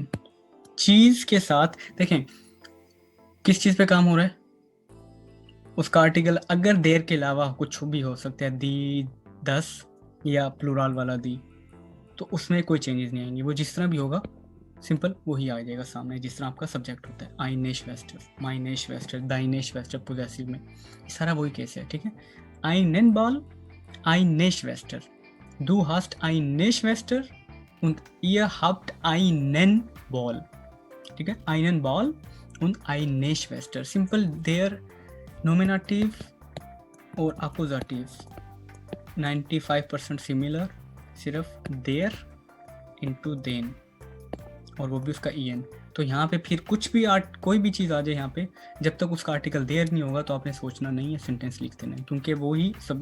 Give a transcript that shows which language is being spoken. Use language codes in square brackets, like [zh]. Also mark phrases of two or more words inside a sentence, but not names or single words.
[hi] चीज के साथ देखें किस चीज पे काम हो रहा है, उसका आर्टिकल अगर देर के अलावा कुछ भी हो सकता है, दी 10 या प्लूराल वाला दी, तो उसमें कोई चेंजेस नहीं आएंगे, वो जिस तरह भी होगा सिंपल वही आ जाएगा सामने, जिस तरह आपका सब्जेक्ट होता है। [de] eine Schwester, meine Schwester, deine Schwester [hi] पोजेसिव में, सारा वही केस है। ठीक है, [de] einen Ball eine Schwester, du hast eine Schwester und ihr habt einen Ball। [hi] ठीक है, [de] einen Ball und eine Schwester। [hi] सिंपल देयर नोमिनेटिव और अकुजाटिव 95% सिमिलर, सिर्फ देयर इनटू देन, और वो भी उसका ईएन। तो यहाँ पे फिर कुछ भी कोई भी चीज़ आ जाए यहाँ पे, जब तक उसका आर्टिकल देयर नहीं होगा तो आपने सोचना नहीं है, सेंटेंस लिख देना है, क्योंकि वो ही सब।